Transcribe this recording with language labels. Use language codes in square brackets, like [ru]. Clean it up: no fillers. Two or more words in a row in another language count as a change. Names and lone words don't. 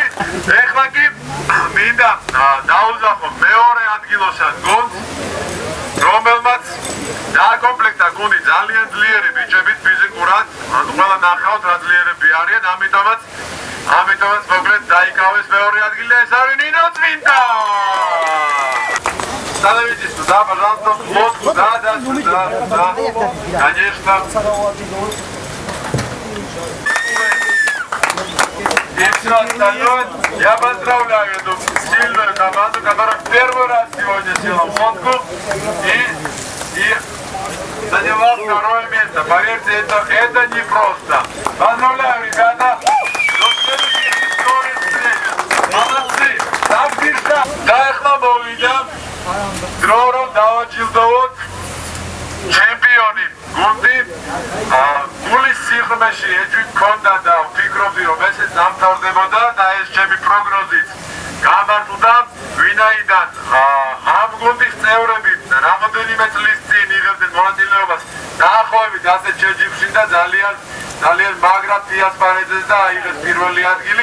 [ka] ეხლა კი მინდა დაუზახო მეორე ადგილოსან გუნდს, რომელმაც დააკომპლექტა გუნდი ძალიან ძლიერი ბიჭებით ფიზიკურად, ანუ ყველა ნახავთ რა ძლიერები არიან, ამიტომაც მოკლედ დაიკავეს მეორე ადგილი და ეს არის ნინო წმინდა. [ru] Становитесь туда, пожалуйста, лодку, да, конечно. И все остальное, я поздравляю эту сильную команду, которая в первый раз сегодня села в лодку и заняла второе место. Поверьте, это непросто. Поздравляю, ребята. До следующих историй встреч. Молодцы. Так держать. Да, хлопа увидим. [ka] Дроуром დავაჯილდოვოთ ჩემპიონი გუნდი. გულის სიღრმეში ეჭვი მქონდა და ვფიქრობდი, რომ ესეც დამთავრდებოდა და ეს ჩემი პროგნოზით გამართლდა. ვინაიდან ამ გუნდის წევრები რამოდენიმე წლის წინ იღებდნენ მონაწილეობას დაახლოებით 100 შეჯიბრში და ძალიან მაგრად დიასპარეზეს და აიღეს პირველი ადგილი.